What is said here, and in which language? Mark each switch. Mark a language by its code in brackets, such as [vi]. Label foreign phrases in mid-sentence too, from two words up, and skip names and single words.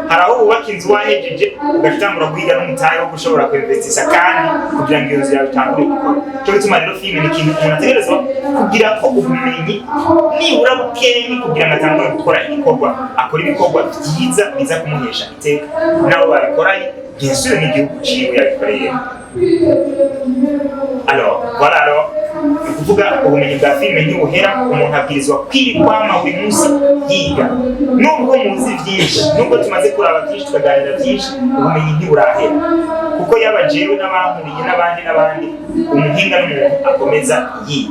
[rn] Haraho ubaka inzu wahejeje ugatangura guhiga n'umutahe wo gushobora kwinvestisa kandi kugira ngo iyo nzu yawe itangure gukora. Cyo bituma rero filime ni ikintu umuntu ategerezwa kugira ko ubumenyi nibura bukenyi kugira ngo atangure gukora igikorwa, akora ibikorwa byiza biza kumuhesha iteka nabo babikoranye byinshi n'igihugu ciwe yabikoreye. [fr] Alors voilà, alors [rn] kuvuga ubumenyi bwa filime ntibuhera, umuntu abwirizwa kwirikwama buri munsi yiga. Nubwo muzi byinshi, nubwo tumaze kuraba byinshi tukaganira byinshi, ubumenyi ntiburahera. Kuko yabajewe n'abahuriye n'abandi umuhinga n'umuntu akomeza yiga.